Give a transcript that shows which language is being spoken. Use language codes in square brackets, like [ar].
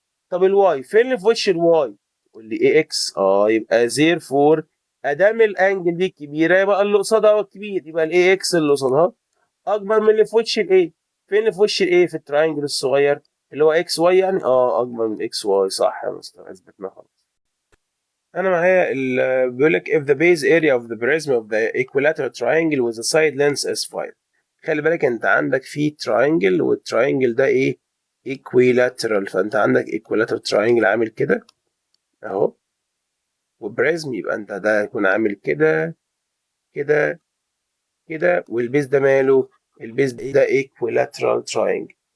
[ar] طب الواي فين اللي في وش الواي؟ تقول لي ايه اكس. يبقى therefore ادام الانجل دي كبيره يبقى اللي قصادها هو الكبير، يبقى الاي اكس اللي قصادها اكبر من اللي في وش الاي. فين اللي في وش الاي؟ في التراينجل الصغير اللي هو اكس واي يعني. اكبر من اكس واي، صح يا مستر، اثبتنا خلاص. انا معايا بيقول لك [en] if the base area of the prism of the equilateral triangle with the side length is 5. [ar] خلي بالك انت عندك في triangle، والتراينجل ده ايه؟ equilateral. فانت عندك equilateral triangle عامل كده اهو، وبريزم يبقى انت ده هيكون عامل كده كده كده، والبيز ده ماله؟ البيز ده equilateral triangle.